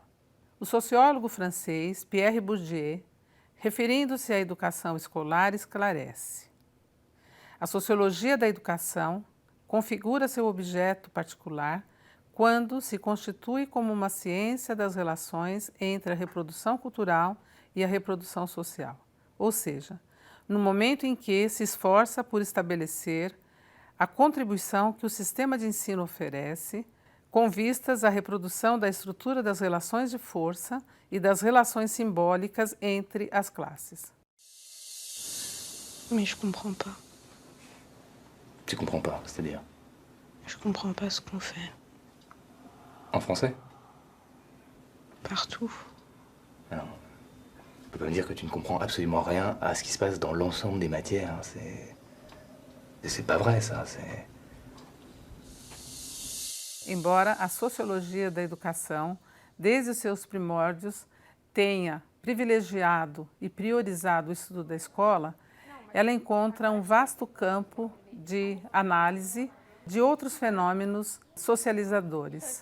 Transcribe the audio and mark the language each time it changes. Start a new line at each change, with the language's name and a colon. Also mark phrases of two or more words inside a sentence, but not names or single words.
Portuguese: O sociólogo francês Pierre Bourdieu, referindo-se à educação escolar, esclarece: a sociologia da educação configura seu objeto particular quando se constitui como uma ciência das relações entre a reprodução cultural e a reprodução social. Ou seja, no momento em que se esforça por estabelecer a contribuição que o sistema de ensino oferece, com vistas à reprodução da estrutura das relações de força e das relações simbólicas entre as classes.
French: Mais je comprends pas. Tu comprends pas, c'est-à-dire? Je comprends pas ce qu'on fait. En français? Partout. Alors, tu peux pas me dire que tu ne comprends absolument rien à ce qui se passe dans l'ensemble des matières. C'est pas vrai, ça.
Portuguese: Embora a sociologia da educação, desde os seus primórdios, tenha privilegiado e priorizado o estudo da escola, ela encontra um vasto campo de análise de outros fenômenos socializadores.